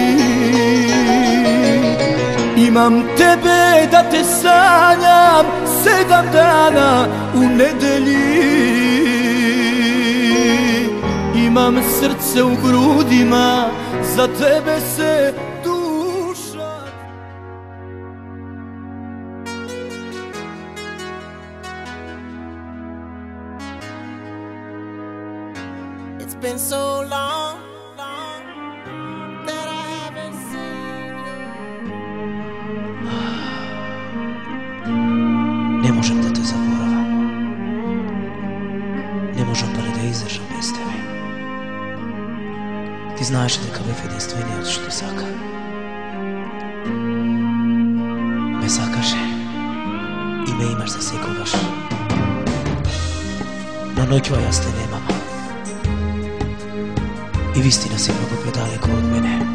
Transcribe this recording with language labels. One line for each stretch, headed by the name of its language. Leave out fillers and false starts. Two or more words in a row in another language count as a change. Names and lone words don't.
Serbian: Imam tebe da te sanjam 7 dana u nedelji. Imam srce u grudima, za tebe se duša.
English: It's been so long that I haven't seen you.
Serbian: Ne možem da te zaboravam. Ne možem pa da izdržam bez tebe.
Macedonian: Ti знаеш дека бев единствениот што сака. Ме сакаше и ме имаш за секогаш. Но ноќува јас те немам. И вистина си многу предалеку од мене.